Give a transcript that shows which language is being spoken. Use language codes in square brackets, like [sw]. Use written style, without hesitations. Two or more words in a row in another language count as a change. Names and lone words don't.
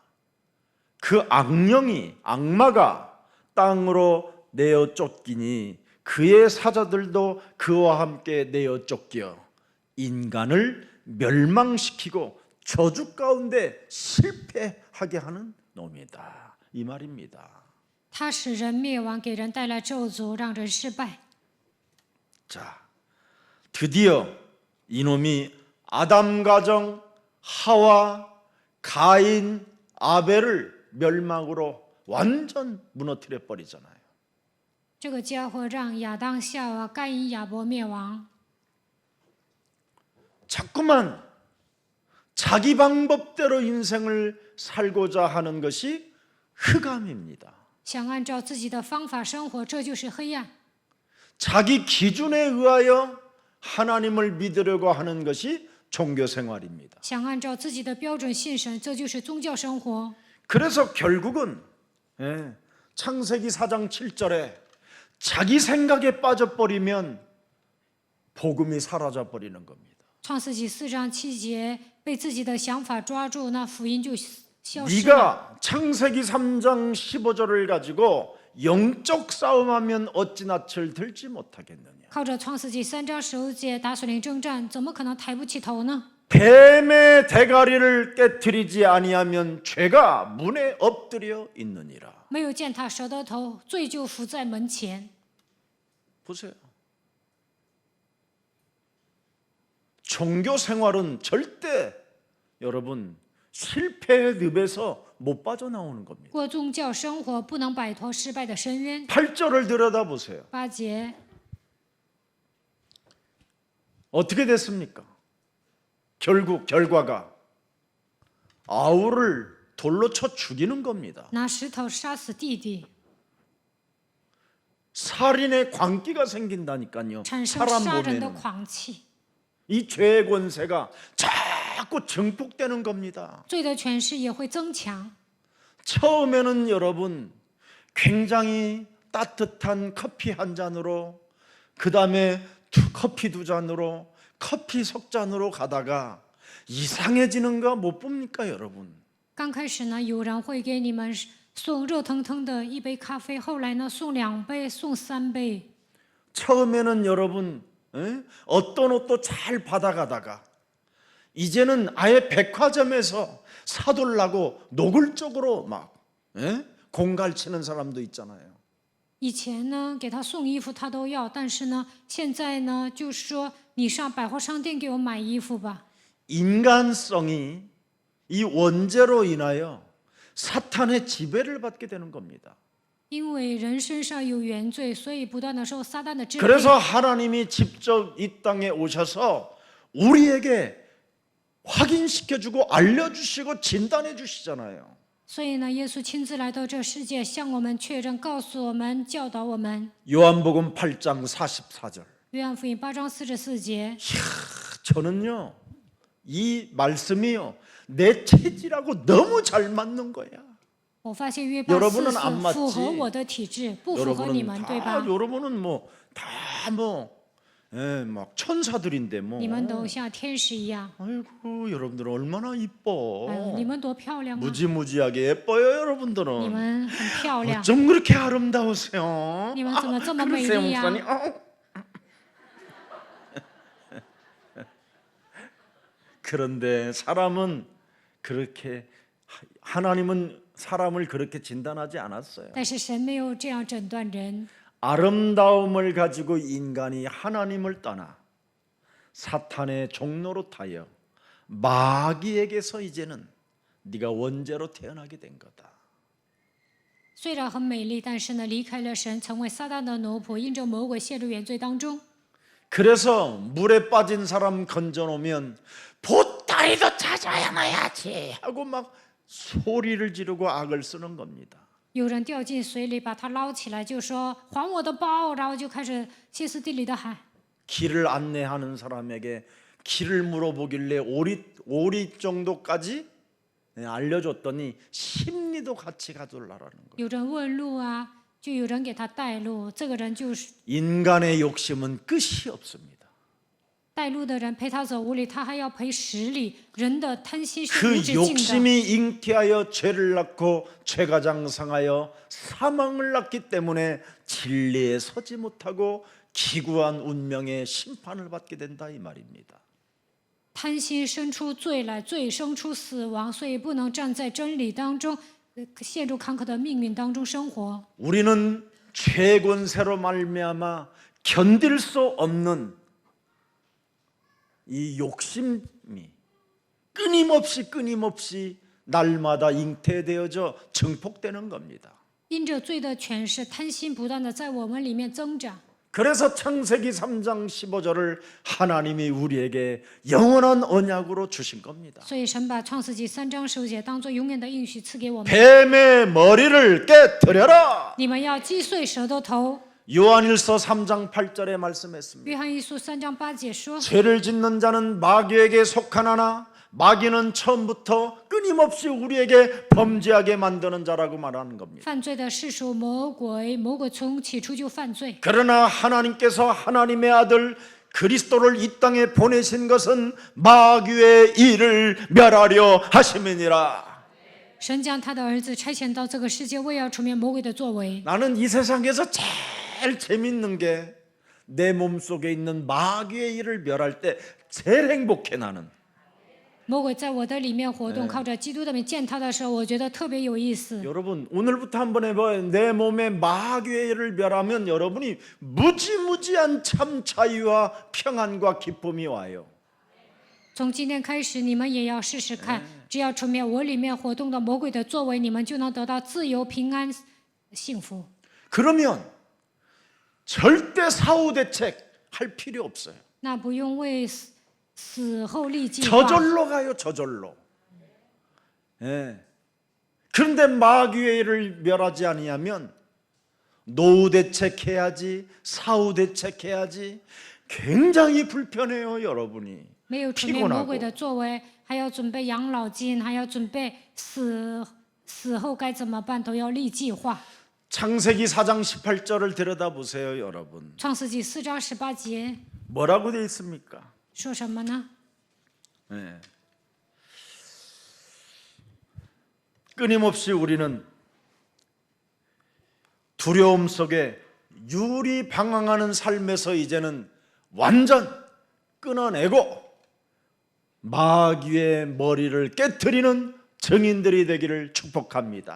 [ko] 그 악령이 악마가 땅으로 내어 쫓기니 그의 사자들도 그와 함께 내어 쫓겨 인간을 멸망시키고 저주 가운데 실패하게 하는 놈이다. 이 말입니다. [zh] 他使人灭亡，给人带来咒诅，让人失败。 [ko] 자, 드디어 이놈이 아담 가정, 하와, 가인, 아벨을 멸망으로 완전 무너뜨려 버리잖아요. [zh] 这个家伙让亚当、夏娃、该隐、亚伯灭亡。 [ko] 자꾸만 자기 방법대로 인생을 살고자 하는 것이 흑암입니다. [zh] 想按照自己的方法生活，这就是黑暗。 [ko] 자기 기준에 의하여 하나님을 믿으려고 하는 것이 종교 생활입니다. [zh] 想按照自己的标准信神，这就是宗教生活。 [ko] 그래서 결국은 창세기 4장 7절에 자기 생각에 빠져버리면 복음이 사라져 버리는 겁니다. [zh] 创世纪4章7节，被自己的想法抓住，那福音就消失了。 [ko] 네가 창세기 3장 15절을 가지고 영적 싸움하면 어찌 낯을 들지 못하겠느냐. [zh] 靠着创世纪3章15节打属灵征战，怎么可能抬不起头呢？ [ko] 뱀의 대가리를 깨트리지 아니하면 죄가 문에 엎드려 있느니라. [zh] 没有践踏蛇的头，罪就伏在门前。 [ko] 보세요. 종교 생활은 절대 여러분 실패의 늪에서 못 빠져나오는 겁니다. [zh] 过宗教生活不能摆脱失败的深渊。 [ko] 8절을 들여다보세요. [zh] 8节， [ko] 어떻게 됐습니까? 결국 결과가 아우를 돌로 쳐 죽이는 겁니다. [zh] 拿石头杀死弟弟， [ko] 살인의 광기가 생긴다니까요. [zh] 产生 [ko] 사람 [zh] 杀人的 [ko] 몸에는 [zh] 狂气。 [ko] 이 죄의 권세가 자꾸 증폭되는 겁니다. [zh] 罪的权势也会增强。 [ko] 처음에는 여러분 굉장히 따뜻한 커피 한 잔으로 그 다음에 커피 두 잔으로 커피 석 잔으로 가다가 이상해지는 거 못 봅니까, 여러분? [zh] 刚开始呢，有人会给你们送热腾腾的一杯咖啡，后来呢送2杯，送3杯。 [ko] 처음에는 여러분 어떤 옷도 잘 받아가다가 이제는 아예 백화점에서 사돌라고 노골적으로 막 공갈치는 사람도 있잖아요. [zh] 以前呢，给他送衣服他都要，但是呢，现在呢，就是说你上百货商店给我买衣服吧。 [ko] 인간성이 이 원죄로 인하여 사탄의 지배를 받게 되는 겁니다. [zh] 因为人身上有原罪，所以不断的受撒旦的支配。 [ko] 그래서 하나님이 직접 이 땅에 오셔서 우리에게 확인시켜주고 알려주시고 진단해 주시잖아요. [zh] 所以呢，耶稣亲自来到这世界，向我们确认、告诉我们、教导我们。 [ko] 요한복음 8장 44절. [zh] 约翰福音8章44节， [ko] 저는요 이 말씀이요 내 체질하고 너무 잘 맞는 거야. [zh] 我发现约八 [ko] 여러분은 [zh] 44 [ko] 안 맞지? [zh] 符合我的体质，不符合你 [ko] 여러분은 [zh] 们，对吧？ [ko] 여러분은 막 천사들인데 뭐. [zh] 你们都像天使一样， [ko] 아이고 여러분들 얼마나 이뻐. [zh] 哎呦，你们多漂亮啊！ [ko] 무지무지하게 예뻐요 [zh] 你 [ko] 여러분들은. [zh] 们很漂亮， [ko] 어쩜 그렇게 아름다우세요? [zh] 你们怎么这么美 [ko] 글쎄요 [zh] 丽呀、 [ko] 목사님. 그런데 사람은 그렇게 하나님은 사람을 그렇게 진단하지 않았어요. [zh] 但是神没有这样诊断人。 [ko] 아름다움을 가지고 인간이 하나님을 떠나 사탄의 종로로 타여 마귀에게서 이제는 네가 원죄로 태어나게 된 거다. [zh] 虽然很美丽，但是呢，离开了神，成为撒旦的奴仆，因着魔鬼陷入原罪当中。 [ko] 그래서 물에 빠진 사람 건져놓으면 보따리도 찾아야지 하고 막 소리를 지르고 악을 쓰는 겁니다. [zh] 有人掉进水里，把他捞起来，就说还我的包，然后就开始歇斯底里的喊。 [ko] 길을 안내하는 사람에게 길을 물어보길래 오리 정도까지 알려줬더니 심리도 같이 가둘라라는 거예요. [zh] 有人问路啊，就有人给他带路，这个人就是 [ko] 인간의 욕심은 끝이 없습니다. [zh] 带路的人陪他走5里，他还要赔10里。人的贪心是 [ko] 그 [zh] 无止境的。 [ko] 욕심이 잉태하여 죄를 낳고 죄가 장성하여 사망을 낳기 때문에 진리에 서지 못하고 기구한 운명의 심판을 받게 된다 이 말입니다. [zh] 贪心生出罪来，罪生出死亡，所以不能站在真理当中，陷入坎坷的命运当中生活。 [ko] 우리는 죄 권세로 말미암아 견딜 수 없는 이 욕심이 끊임없이 날마다 잉태되어져 증폭되는 겁니다. [zh] 因着罪的权势，贪心不断的在我们里面增长。 [ko] 그래서 창세기 3장 15절을 하나님이 우리에게 영원한 언약으로 주신 겁니다. [zh] 所以神把创世纪3章15节当作永远的应许赐给我们。 [ko] 뱀의 머리를 깨뜨려라. [zh] 你们要击碎蛇的头。 [ko] 요한일서 3장 8절에 말씀했습니다. [zh] 约翰一书3章8节说： [ko] 죄를 짓는 자는 마귀에게 속하나나 마귀는 처음부터 끊임없이 우리에게 범죄하게 만드는 자라고 말하는 겁니다. [zh] 犯罪的是属魔鬼，魔鬼从起初就犯罪。 [ko] 그러나 하나님께서 하나님의 아들 그리스도를 이 땅에 보내신 것은 마귀의 일을 멸하려 하심이니라. [zh] 神将他的儿子差遣到这个世界，为要除灭魔鬼的作为。 [ko] 나는 이 세상에서 제일 재밌는 게 내 몸속에 있는 마귀의 일을 멸할 때 제일 행복해 나는. [zh] 魔鬼在我的里面活动，靠着基督的名见他的时候，我觉得特别有意思。 [ko] 여러분 오늘부터 한번 해봐요. 내 몸에 마귀의 일을 멸하면 여러분이 무지무지한 참 자유와 평안과 기쁨이 와요. [zh] 从今天开始，你们也要试试看，只要除灭我里面活动的魔鬼的作为，你们就能得到自由、平安、幸福。 [ko] 그러면 절대 사후 대책할 필요 없어요. [zh] 那不用为死后立计划。 [ko] 저절로 가요. 저절로. 예. 그런데 마귀의 일을 멸하지 아니하면 노후 대책해야지, 사후 대책해야지. 굉장히 불편해요, 여러분이. [zh] 没有除灭魔鬼的作为，还要准备养老金，还要准备死后该怎么办，都要立计划。 [ko] 창세기 4장 18절을 들여다보세요, 여러분. [zh] 创世纪4章18节 [ko] 뭐라고 되어 있습니까? [zh] 说什么呢？ [ko] 예. 끊임없이 우리는 두려움 속에 유리방황하는 삶에서 이제는 완전 끊어내고 마귀의 머리를 깨트리는 증인들이 되기를 축복합니다.